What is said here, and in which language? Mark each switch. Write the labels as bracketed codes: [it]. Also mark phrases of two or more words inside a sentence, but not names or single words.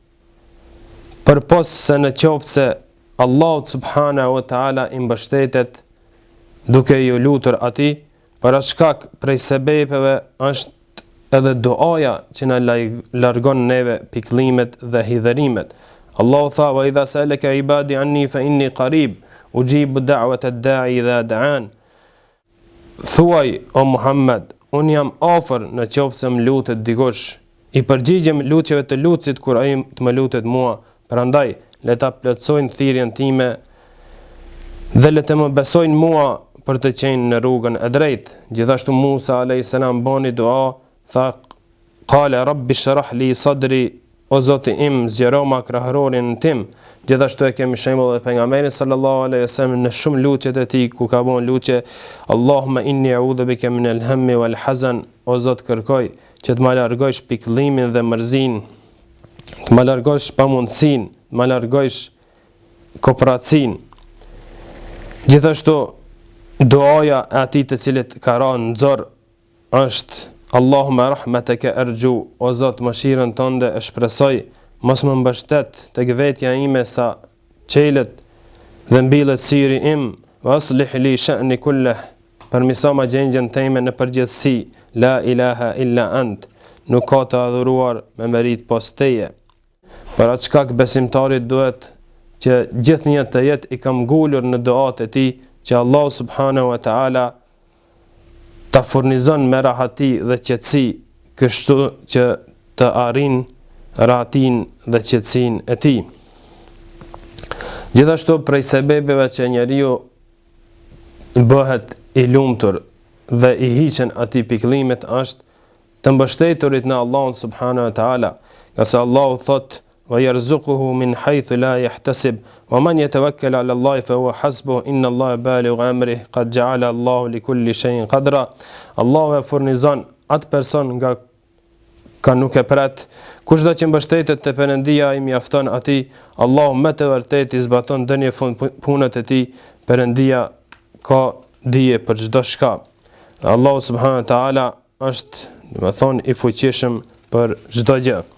[sq] përpos se në qoftë se Allahu [ar] سبحانه وتعالى [sq] i mbështetet duke ju lutur atij, para shkak prej sebepeve është edhe duaja që na largon neve pikëllimet dhe hidhërimet. Allahu tha: [ar] "وإذا سألك عبادي عني فإني قريب أجيب دعوة الداع إذا دعان." [sq] Thuaj, o Muhammed, unë jam afër në qoftë se më lutet dikush, i përgjigjem lutjeve të lutësit kur ai të më lutet mua. Prandaj, le ta plotësojnë thirrjen time dhe le të më besojnë mua për të qenë në rrugën e drejtë. Gjithashtu Musa a.s. bani dua, tha: [ar] "قال رب اشرح لي صدري", [sq] o Zoti im, zgjero ma krahërorin tim. Gjithashtu e kemi shembull edhe pejgamberin [ar] صلى الله عليه وسلم [sq] në shumë lutjet e tij ku ka bën lutje: [ar] "اللهم إني أعوذ بك من الهم والحزن", [sq] o Zot, kërkoj që të më largojsh pikëllimin dhe mërzinë, të më largosh pamundësinë, të më largosh kopratësinë. Gjithashtu duaja e atij të cilit ka rënë nxorr është: [ar] "اللهم رحمتك أرجو", [sq] o Zot, mëshirën tënde e shpresoj, mos më mbështet tek vetja ime sa çelët dhe mbillet syri im, [ar] وأصلح لي شأني كله, [sq] përmirëso ma gjendjen time në përgjithësi, [ar] لا إله إلا أنت, [sq] nuk ka të adhuruar me merit pos teje. Për atë shkak besimtarit duhet që gjithnjë të jetë i kam ngulur në duat e tij, që Allah [ar] سبحانه وتعالى [sq] ta furnizon me rahati dhe qetësi, kështu që të arrin rahatin dhe qetësinë e tij. Gjithashtu prej sebebeve që njeriu bëhet i lumtur dhe i hiqen atij pikëllimet është të mbështeturit në Allahun [ar] سبحانه وتعالى, [sq] nga se Allahu thot: [ar] "ويرزقه من حيث لا يحتسب ومن يتوكل على الله فهو حسبه إن الله بالغ أمره قد جعل الله لكل شيء قدرا." [sq] Allahu e furnizon atë person nga ka nuk e pret, kushdo që mbështetet te Perëndia i mjafton atij, Allahu me të vërtetë i zbaton dënje punët e tij, Perëndia ka dije për çdo shka. Allahu [ar] سبحانه وتعالى [sq] është, do të thonë, i fuqishëm për çdo gjë.